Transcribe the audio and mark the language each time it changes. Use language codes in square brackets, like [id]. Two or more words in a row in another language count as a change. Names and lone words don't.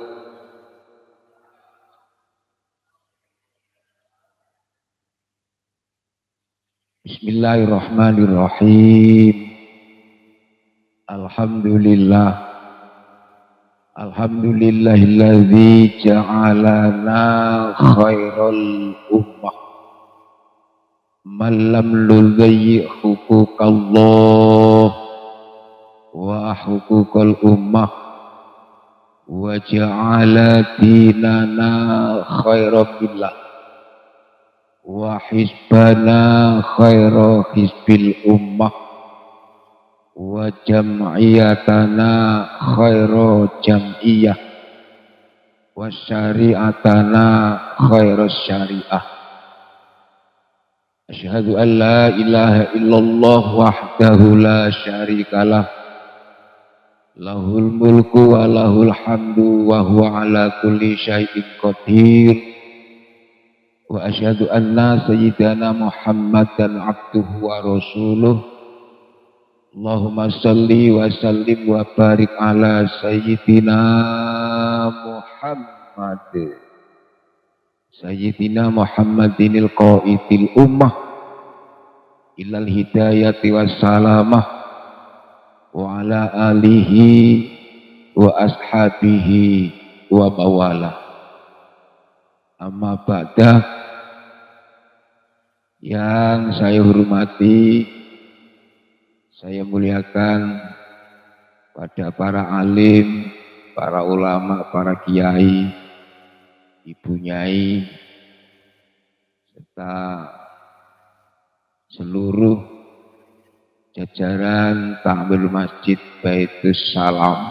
[ar] Bismillahirrahmanirrahim. Alhamdulillah. الحمد لله الذي جعلنا خير الأمة. من لم يضيع حقوق الله وحقوق الأمة وجعل ديننا خيرا بالله وحزبنا خير حزب الأمة وجمعيتنا خير جمعية وشريعتنا خير شريعة. أشهد أن لا إله إلا الله وحده لا شريك له له الملك وله الحمد وهو على كل شيء قدير. وأشهد أن سيدنا محمدا عبده ورسوله. اللهم صل وسلم وبارك على سيدنا محمد سيدنا محمد القائد الأمة إلى الهداية والسلامة وعلى آله وأصحابه وموالاه. أما بعد, [id] yang saya hormati, saya muliakan pada para alim, para ulama, para kiai, ibu nyai, serta seluruh jajaran Ta'mir Masjid Baitus Salam.